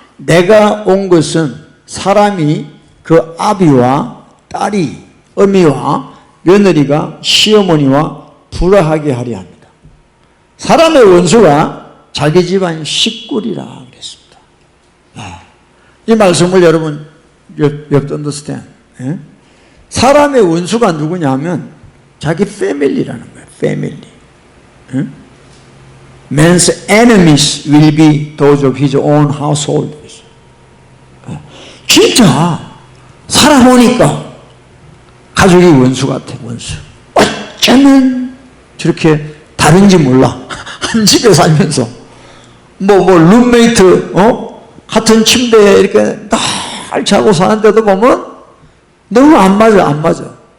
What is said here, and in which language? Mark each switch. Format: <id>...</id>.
<ko>내가 온 것은 사람이 그 아비와 딸이, 어미와 며느리가 시어머니와 불화하게 하려 합니다. 사람의 원수가 자기 집안 식구리라 그랬습니다. 이 말씀을 여러분</ko> <en>you have to understand.</en> <ko>사람의 원수가 누구냐면 자기 패밀리라는 거예요. 패밀리.</ko> <en>Man's enemies will be those of his own household.</en> <ko>진짜 살아보니까 가족이 원수 같아. 원수. 어쩌면 저렇게 다른지 몰라. 한 집에 살면서 룸메이트 같은 침대에 이렇게 날 자고 사는데도 보면 너무 안 맞아요.</ko>